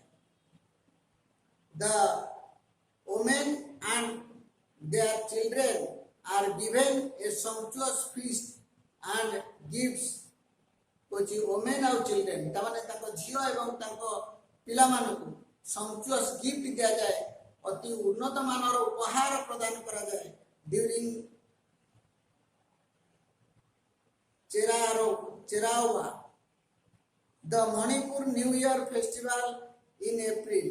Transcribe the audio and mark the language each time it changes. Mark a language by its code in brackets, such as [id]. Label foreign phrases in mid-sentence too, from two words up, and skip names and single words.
[en] The women and their children are given a sumptuous feast and gifts। [or] କହୁଛି ଓମେନ୍ ଆଉ ଚିଲଡ୍ରେନ୍, ତାମାନେ ତାଙ୍କ ଝିଅ ଏବଂ ତାଙ୍କ ପିଲାମାନଙ୍କୁ [en] sumptuous gift [or] ଦିଆଯାଏ, ଅତି ଉନ୍ନତ ମାନର ଉପହାର ପ୍ରଦାନ କରାଯାଏ। [en] During Cheiraoba the Manipur New Year festival in April.